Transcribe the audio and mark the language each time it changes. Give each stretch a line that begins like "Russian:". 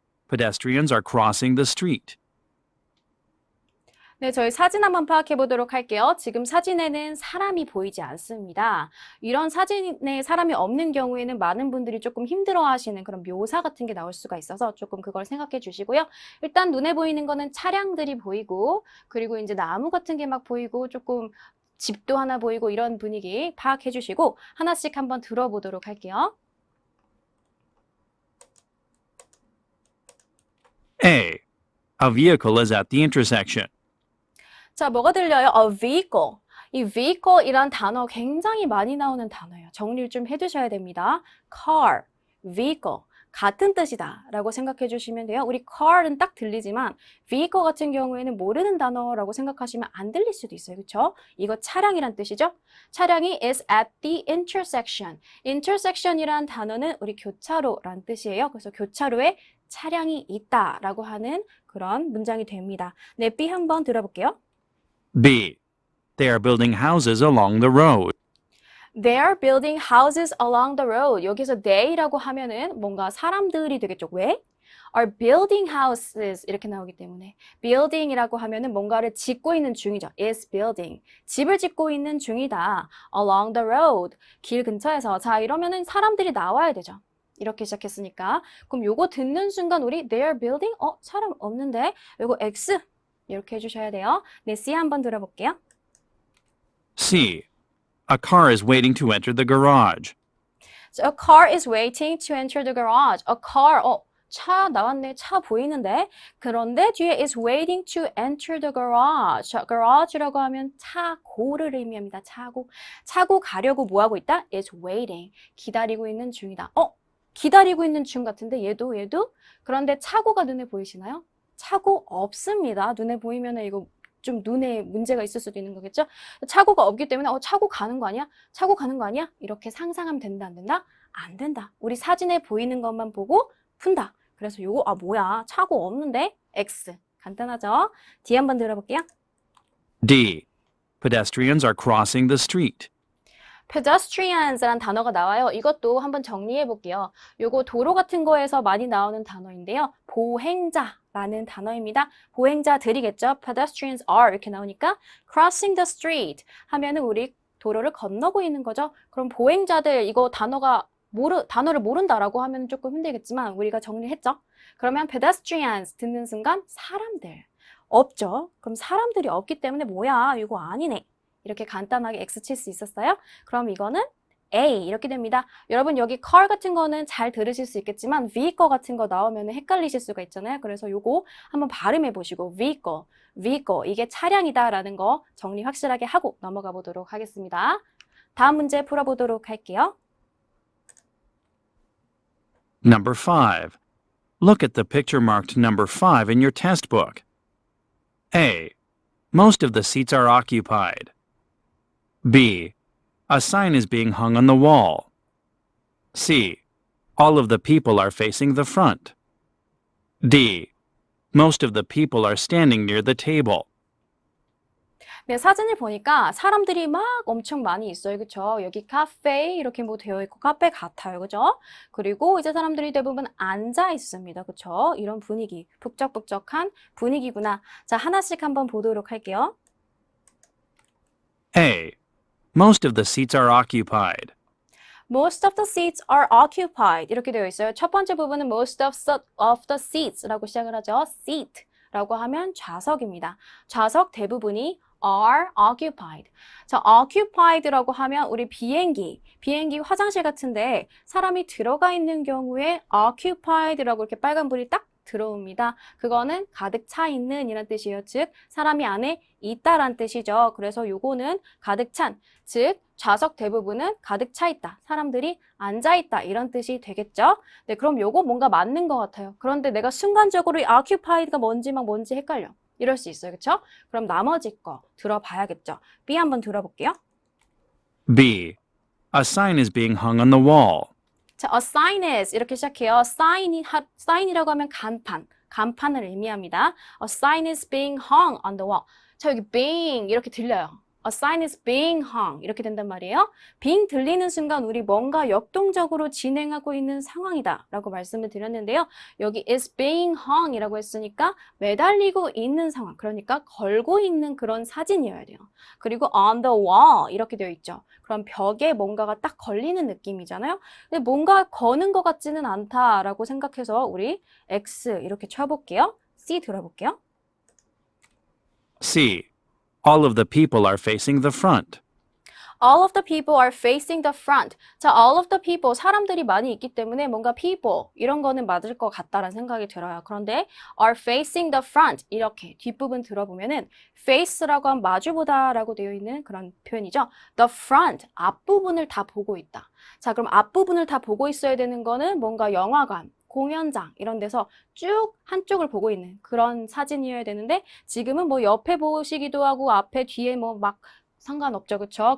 English: Pedestrians are crossing the street.
Korean: 네, 저희 사진 한번 파악해 보도록 할게요. 지금 사진에는 사람이 보이지 않습니다. 이런 사진에 사람이 없는 경우에는 많은 분들이 조금 힘들어 하시는 그런 묘사 같은 게 나올 수가 있어서 조금 그걸 생각해 주시고요. 일단 눈에 보이는 거는 차량들이 보이고, 그리고 이제 나무 같은 게 막 보이고, 조금 집도 하나 보이고 이런 분위기 파악해 주시고, 하나씩 한번 들어보도록 할게요.
English: A. A vehicle is at the intersection.
Korean: 자, 뭐가 들려요?
English: A vehicle.
Korean: 이 vehicle이란 단어 굉장히 많이 나오는 단어예요. 정리를 좀 해두셔야 됩니다.
English: car, vehicle.
Korean: 같은 뜻이다 라고 생각해 주시면 돼요. 우리 car은 딱 들리지만 vehicle 같은 경우에는 모르는 단어라고 생각하시면 안 들릴 수도 있어요. 그렇죠? 이거 차량이란 뜻이죠. 차량이
English: is at the intersection.
Korean: intersection이란 단어는 우리 교차로란 뜻이에요. 그래서 교차로에 차량이 있다 라고 하는 그런 문장이 됩니다. 네, B 한번 들어볼게요.
English: B. They are building houses along the road. They are building houses along the road.
Korean: 여기서 they라고 하면은 뭔가 사람들이 되겠죠. 왜?
English: are building houses
Korean: 이렇게 나오기 때문에 building이라고 하면은 뭔가를 짓고 있는 중이죠.
English: is building.
Korean: 집을 짓고 있는 중이다.
English: along the road.
Korean: 길 근처에서. 자, 이러면은 사람들이 나와야 되죠. 이렇게 시작했으니까. 그럼 요거 듣는 순간 우리
English: they are building?
Korean: 사람 없는데? 요거 X. 이렇게 해주셔야 돼요. 네, C 한번 들어볼게요.
English: C. A car is waiting to enter the garage. So a car is waiting to enter the garage. A car,
Korean: 차 나왔네. 차 보이는데. 그런데 뒤에
English: is waiting to enter the garage.
Korean: 자, garage라고 하면 차고를 의미합니다. 차고. 차고 가려고 뭐하고 있다?
English: is waiting.
Korean: 기다리고 있는 중이다. 기다리고 있는 중 같은데 얘도. 그런데 차고가 눈에 보이시나요? 차고 없습니다. 눈에 보이면은 이거 좀 눈에 문제가 있을 수도 있는 거겠죠? 차고가 없기 때문에 차고 가는 거 아니야? 차고 가는 거 아니야? 이렇게 상상하면 된다, 안 된다? 안 된다. 우리 사진에 보이는 것만 보고 푼다. 그래서 요거 뭐야? 차고 없는데? X. 간단하죠? D 한번 들어볼게요. D. Pedestrians are crossing the street. pedestrians라는 단어가 나와요. 이것도 한번 정리해 볼게요. 요거 도로 같은 거에서 많이 나오는 단어인데요. 보행자라는 단어입니다. 보행자들이겠죠.
English: pedestrians are
Korean: 이렇게 나오니까
English: crossing the street
Korean: 하면은 우리 도로를 건너고 있는 거죠. 그럼 보행자들 이거 단어를 모른다라고 하면 조금 힘들겠지만 우리가 정리했죠. 그러면 pedestrians 듣는 순간 사람들 없죠. 그럼 사람들이 없기 때문에 뭐야 이거 아니네. 이렇게 간단하게 X 칠 수 있었어요. 그럼 이거는 A 이렇게 됩니다. 여러분 여기 car 같은 거는 잘 들으실 수 있겠지만 vehicle 같은 거 나오면 헷갈리실 수가 있잖아요. 그래서 요거 한번 발음해 보시고 vehicle 이게 차량이다 라는 거 정리 확실하게 하고 넘어가 보도록 하겠습니다. 다음 문제 풀어보도록 할게요.
English: Number 5. Look at the picture marked number 5 in your test book. A. Most of the seats are occupied. B. A sign is being hung on the wall. C. All of the people are facing the front. D. Most of the people are standing near the table.
Korean: 네, 사진을 보니까 사람들이 막 엄청 많이 있어요. 그쵸? 여기 카페 이렇게 뭐 되어 있고 카페 같아요. 그죠? 그리고 이제 사람들이 대부분 앉아 있습니다. 그쵸? 이런 분위기, 북적북적한 분위기구나. 자, 하나씩 한번 보도록 할게요.
English: A. Most of the seats are occupied. Most of the seats are occupied.
Korean: 이렇게 되어 있어요. 첫 번째 부분은
English: most of the seats
Korean: 라고 시작을 하죠. seat라고 하면 좌석입니다. 좌석 대부분이
English: are occupied.
Korean: 자, occupied라고 하면 우리 비행기 화장실 같은데 사람이 들어가 있는 경우에 occupied라고 이렇게 빨간불이 딱 들어옵니다. 그거는 가득 차 있는 이란 뜻이에요. 즉, 사람이 안에 있다란 뜻이죠. 그래서 요거는 가득 찬, 즉, 좌석 대부분은 가득 차 있다. 사람들이 앉아 있다. 이런 뜻이 되겠죠? 네, 그럼 요거 뭔가 맞는 것 같아요. 그런데 내가 순간적으로 이 occupied가 뭔지 헷갈려. 이럴 수 있어요. 그쵸? 그럼 나머지 거 들어봐야겠죠. B 한번 들어볼게요.
English: B. A sign is being hung on the wall.
Korean: 자,
English: a sign is
Korean: 이렇게 시작해요. sign이라고 하면 간판을 의미합니다.
English: A sign is being hung on the wall.
Korean: 자, 여기 being 이렇게 들려요.
English: A sign is being hung
Korean: 이렇게 된단 말이에요. being 들리는 순간 우리 뭔가 역동적으로 진행하고 있는 상황이다 라고 말씀을 드렸는데요. 여기
English: is being hung
Korean: 이라고 했으니까 매달리고 있는 상황, 그러니까 걸고 있는 그런 사진이어야 돼요. 그리고
English: on the wall
Korean: 이렇게 되어 있죠. 그럼 벽에 뭔가가 딱 걸리는 느낌이잖아요. 근데 뭔가 거는 것 같지는 않다라고 생각해서 우리 X 이렇게 쳐볼게요. C 들어볼게요.
English: C. All of the people are facing the front. All of the people are facing the front.
Korean: 자,
English: all of the people,
Korean: 사람들이 많이 있기 때문에 뭔가 people, 이런 거는 맞을 것 같다라는 생각이 들어요. 그런데
English: are facing the front,
Korean: 이렇게 뒷부분 들어보면은 face라고 하면 마주보다라고 되어 있는 그런 표현이죠.
English: The front,
Korean: 앞부분을 다 보고 있다. 자, 그럼 앞부분을 다 보고 있어야 되는 거는 뭔가 영화관, 공연장 이런 데서 쭉 한쪽을 보고 있는 그런 사진이어야 되는데 지금은 뭐 옆에 보시기도 하고 앞에 뒤에 뭐 막 상관없죠. 그쵸?